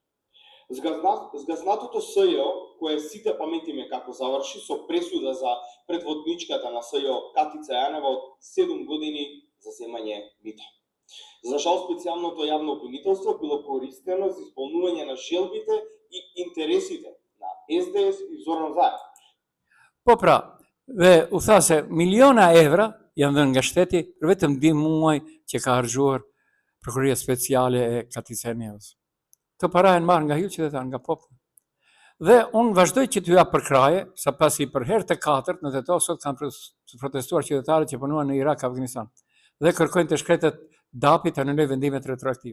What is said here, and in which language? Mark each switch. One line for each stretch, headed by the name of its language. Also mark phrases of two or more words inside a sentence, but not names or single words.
Macedonian: Згазнатото СЈО, кое сите паметиме како заврши со пресуда за предводничката на СЈО Катица Јанева од 7 години за земање мито. За жал, специјалното јавно обвинителство било користено за исполнување на желбите и интересите на СДС и Зоран Заев.
Albanian: Po pra, dhe u tha se miliona evra janë dhënë nga shteti për vetëm 2 muaj që ka harxuar prokuroria speciale e Katica Janevës. Të para janë marrë nga ju qytetarë, nga populli. Dhe unë vazhdoj që t'ju jap përkraje, sa pasi për herë të 4 në Tetov sot kanë protestuar qytetarët që punuan në Irak, Afganistan, dhe kërkojnë të shkretet DAP-i të anulojë vendimet retroaktive.